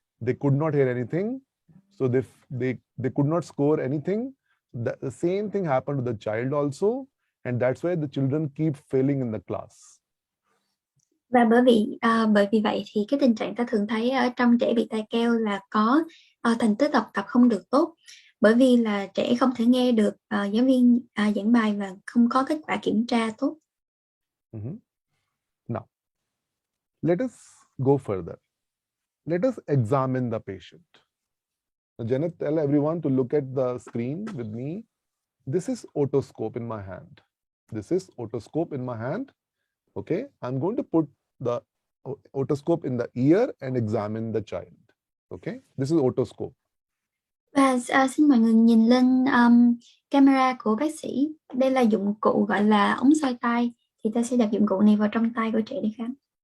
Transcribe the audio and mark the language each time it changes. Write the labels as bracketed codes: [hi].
[en] They could not hear anything, so they could not score anything. The same thing happened to the child also. And that's why the children keep failing in the class. [vi] Và bởi vì vậy thì cái tình trạng ta thường thấy ở trong trẻ bị tai keo là có thành tích học tập không được tốt, bởi vì là trẻ không thể nghe được giáo viên giảng bài và không có kết quả kiểm tra tốt. [en] Now, let us go further. Let us examine the patient. Now, Janet, tell everyone to look at the screen with me. This is otoscope in my hand. This is otoscope in my hand. Okay, I'm going to put the otoscope in the ear and examine the child. Okay, this is otoscope. [vi] Và xin mọi người nhìn lên camera của bác sĩ. Đây là dụng cụ gọi là ống soi tai. Thì ta sẽ đặt dụng cụ này vào trong tai của trẻ để khám.